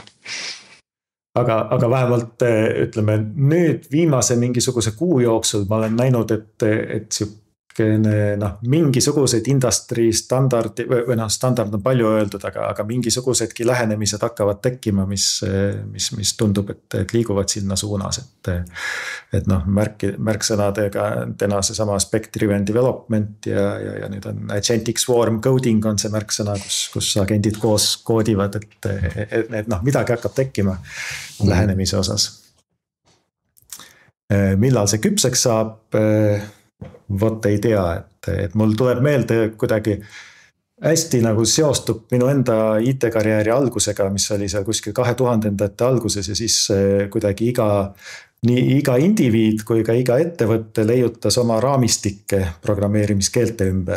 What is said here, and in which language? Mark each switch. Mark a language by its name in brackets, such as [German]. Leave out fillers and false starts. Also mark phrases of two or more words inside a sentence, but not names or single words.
[Estonian] Aga vähemalt ütleme, nüüd viimase mingisuguse kuu jooksul ma olen näinud, et mingisugused industry standardi või standard on palju öeldud, aga mingisugusedki lähenemised hakkavad tekkima, mis tundub, et liiguvad sinna suunas, et märksõnadega täna see sama [English] spec-driven development [Estonian] ja nüüd on [English] agentic swarm coding [Estonian] on see märksõna, kus agendid koos koodivad, et midagi hakkab tekkima lähenemise osas. Millal see küpseks saab? Vot ei tea, et mul tuleb meelde kuidagi hästi nagu seostub minu enda IT-karjääri algusega, mis oli seal kuskil 2000-ndate alguses ja siis kuidagi nii iga indiviid kui ka iga ettevõtte leiutas oma raamistikke programmeerimiskeelte ümber.